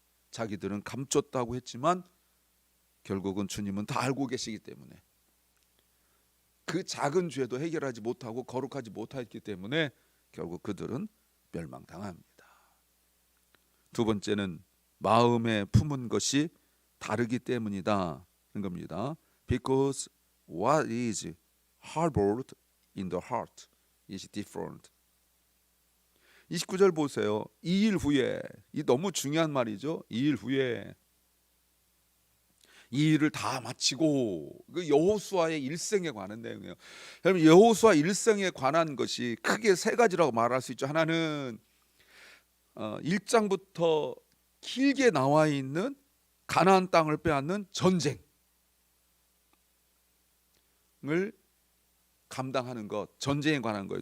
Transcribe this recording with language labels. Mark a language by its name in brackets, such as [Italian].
[Korean] 자기들은 감췄다고 했지만 결국은 주님은 다 알고 계시기 때문에 그 작은 죄도 해결하지 못하고 거룩하지 못했기 때문에 결국 그들은 멸망당합니다. 두 번째는 마음에 품은 것이 다르기 때문이다 는 겁니다. [English] Because what is harbored in the heart is different. [Korean] 29절 보세요. 2일 후에, 이 너무 중요한 말이죠. 2일 후에 이 일을 다 마치고, 그 여호수아의 일생에 관한 내용이에요. 여러분, 여호수아 일생에 관한 것이 크게 세 가지라고 말할 수 있죠. 하나는 1장부터 길게 나와 있는 가나안 땅을 빼앗는 전쟁을 감당하는 것, 전쟁에 관한 거예요.